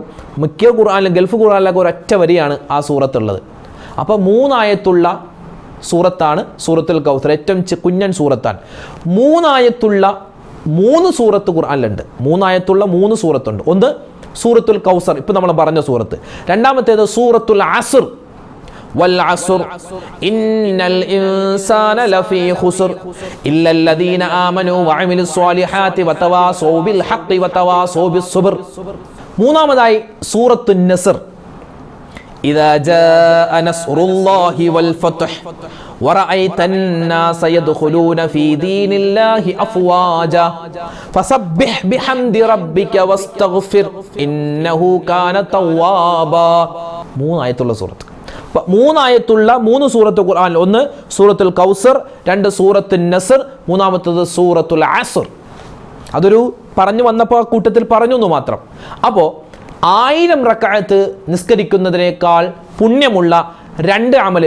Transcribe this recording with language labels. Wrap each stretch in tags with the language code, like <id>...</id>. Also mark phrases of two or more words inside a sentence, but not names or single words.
<ml>മിക്ക ഖുർആനിലും, ഗൾഫ് ഖുർആനിലൊക്കെ ഒരൊറ്റ വരിയാണ് ആ സൂറത്തുള്ളത്. അപ്പോൾ 3 ആയത്തുള്ള സൂറത്താണ് സൂറത്തുൽ കൗസർ. ഏറ്റവും കുഞ്ഞൻ സൂറത്താണ്. 3 ആയത്തുള്ള 3 സൂറത്ത് ഖുർആനിലുണ്ട്. 3 ആയത്തുള്ള 3 സൂറത്തുണ്ട്. ഒന്ന് സൂറത്തുൽ കൗസർ, ഇപ്പം നമ്മൾ പറഞ്ഞ സൂറത്ത്. രണ്ടാമത്തേത് സൂറത്തുൽ അസ്ർ.</ml> <ar>والعصر إن الإنسان لفي خسر إلا الذين آمنوا وعملوا الصالحات وتواصوا بالحق وتواصوا بالصبر.</ar> <ml>മൂന്നാമതായി സൂറത്തുൻ നസ്ർ.</ml> <ar>إذا جاء نصر الله والفتح ورأيت الناس يدخلون في دين الله أفواجا فسبح بحمد ربك واستغفر إنه كان توابا.</ar> <ml>3 ആയത്തുള്ള സൂറത്ത്. 3 ആയത്തുള്ള 3 സൂറത്ത് ഖുർആനിൽ. ഒന്ന് സൂറത്തുൽ കൗസർ, 2 സൂറത്തുൻ നസ്ർ, മൂന്നാമത്തേത് സൂറത്തുൽ അസ്ർ. അതൊരു പറഞ്ഞു വന്നപ്പോൾ കൂട്ടത്തിൽ പറഞ്ഞു എന്ന് മാത്രം. അപ്പോൾ 1000 റക്അത്ത് നിസ്കരിക്കുന്നതിനേക്കാൾ പുണ്യമുള്ള 2 അമല്.</ml>